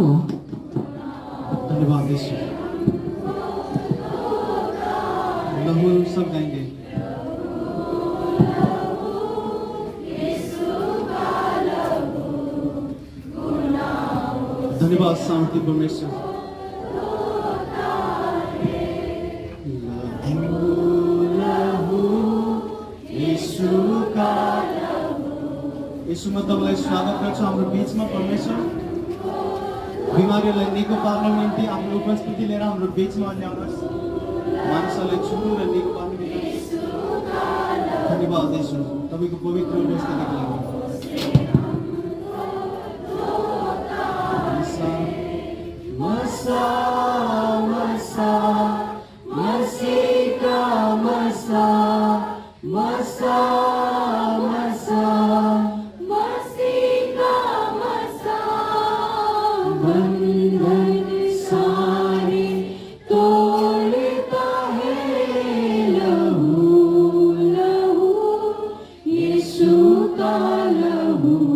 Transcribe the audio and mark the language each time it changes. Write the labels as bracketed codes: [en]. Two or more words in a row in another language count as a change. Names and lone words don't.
[hi] धन्यवाद यीशु। लहू सब गाएंगे। [ne] धन्यवाद शांति परमेश्वर। यीशुमा तपाईँलाई स्वागत गर्छु हाम्रो बीचमा परमेश्वर। बिमारीहरूलाई निको पार्नको निम्ति आफ्नो उपस्थिति लिएर हाम्रो बीचमा ल्याउनुहोस्। मानिसहरूलाई छुनु र निको पार्नु निम्ति धन्यवाद यीशु तपाईँको पवित्र उपस्थितिको लागि। मसा मसा मसीका मसा मसा मसा [hi] मसीका मसा बंधन सारे तोड़ता है लहू लहू यीशु का लहू